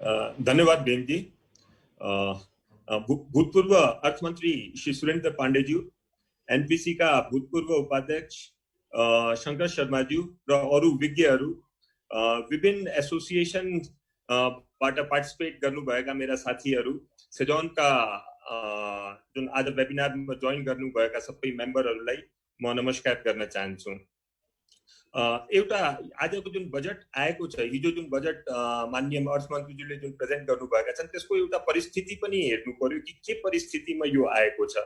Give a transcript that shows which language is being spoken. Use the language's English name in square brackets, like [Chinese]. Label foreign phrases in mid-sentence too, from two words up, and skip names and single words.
[Nepali] धन्यवाद बेन जी। भूतपूर्व अर्थमंत्री श्री सुरेंद्र पांडे जी, एनपीसी का भूतपूर्व उपाध्यक्ष शंकर शर्मा जी र अरू विज्ञहरू, विभिन्न एसोसिएसन बाट पार्टिसिपेट गर्नुभएका मेरा साथीहरू, सेजोनका जुन आज वेबिनारमा जोइन गर्नुभएका सबै मेम्बरहरूलाई म नमस्कार गर्न चाहन्छु। एउटा आजको जुन बजेट आएको छ, हिजो जुन बजेट माननीय अर्थमन्त्रीज्यूले जुन प्रेजेन्ट गर्नुभएका छन् त्यसको एउटा परिस्थिति पनि हेर्नु पर्यो कि के परिस्थितिमा यो आएको छ।